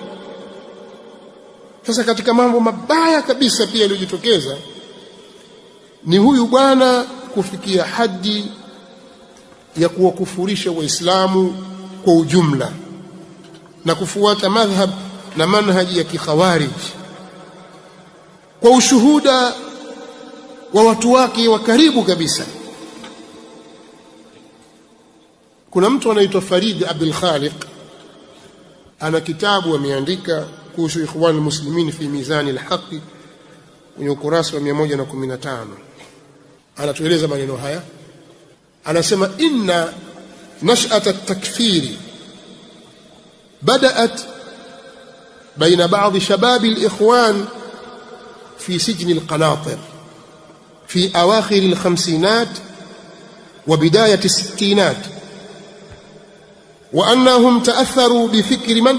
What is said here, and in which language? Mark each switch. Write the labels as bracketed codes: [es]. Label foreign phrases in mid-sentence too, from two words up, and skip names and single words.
[sw] Sasa katika mambo mabaya kabisa pia yaliyojitokeza ni huyu bwana kufikia hadi ya kuwakufurisha Waislamu kwa ujumla na kufuata madhhab na manhaji ya kikhawarij kwa ushuhuda wa watu wake wa karibu kabisa. Kuna mtu anaitwa Farid Abdul Khaliq, ana kitabu ameandika kuhusu Ikhwan al-Muslimin fi Mizan al-Haq kwenye ukurasa wa 115. Anatueleza maneno haya, anasema: [ar] إن نشأة التكفير بدأت بين بعض شباب الإخوان في سجن القناطر في أواخر الخمسينات وبداية الستينات، وأنهم تأثروا بفكر من؟